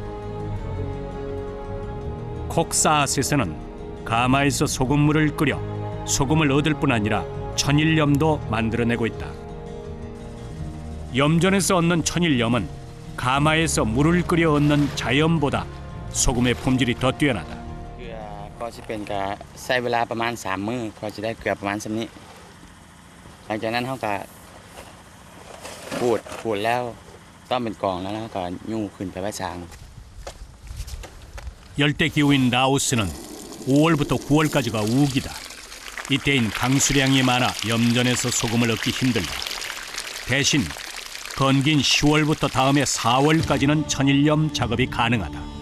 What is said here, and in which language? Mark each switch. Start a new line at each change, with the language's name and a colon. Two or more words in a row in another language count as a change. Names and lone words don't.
Korean: 콕사앗에서는 가마에서 소금물을 끓여 소금을 얻을 뿐 아니라 천일염도 만들어내고 있다. 염전에서 얻는 천일염은 가마에서 물을 끓여 얻는 자염보다 소금의 품질이 더 뛰어나다.
Lao: ເກືອກໍສິເປັນກໍໃຊ້ເວລາປະມານ3ມື້ກໍຈະໄດ້ເກືອປະມານສ່ຳນີ້ຫຼັງຈາກນັ້ນເຮົາກໍຂູດແລ້ວຕົ້ມເປັນກ່ອງແລ້ວເຮົາກໍຍູ້ຂຶ້ນໄປໄວ້ຊາງ
Korean: 열대 기후인 라오스는 5월부터 9월까지가 우기다. 이때인 강수량이 많아 염전에서 소금을 얻기 힘들다. 대신 건긴 10월부터 다음해 4월까지는 천일염 작업이 가능하다.